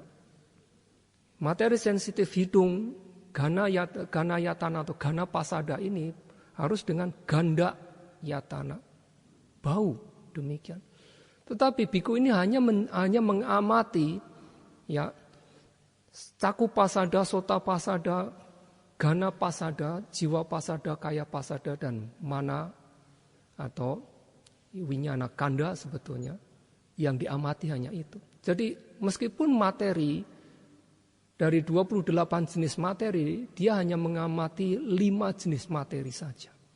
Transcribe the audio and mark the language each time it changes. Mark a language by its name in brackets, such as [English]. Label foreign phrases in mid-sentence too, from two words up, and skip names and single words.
[Indonesian] Materi sensitif hidung, ganayatana atau [Pali] gana pasada [Indonesian] ini harus dengan [Pali] ganda yatana, [Indonesian] bau, demikian. Tetapi biku ini hanya mengamati, ya, [Pali] caku pasada, sota pasada, gana pasada, jiwa pasada, kaya pasada, [Indonesian] dan mana atau [Pali] winyana kanda [Indonesian] sebetulnya yang diamati hanya itu. Jadi meskipun materi dari 28 jenis materi, dia hanya mengamati 5 jenis materi saja.